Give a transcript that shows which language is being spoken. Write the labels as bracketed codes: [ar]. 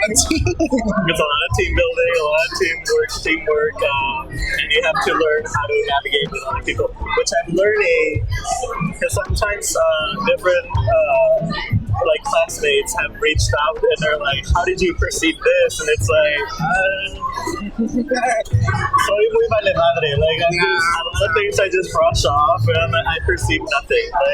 [en] It's a lot of team building, a lot of teamwork, and you have to learn how to navigate with other people, which I'm learning because sometimes different like classmates have reached out and they're like, "How did you perceive this?" And it's like, [es] soy muy vale madre. [en] Like a lot of things I just brush off and I perceive nothing.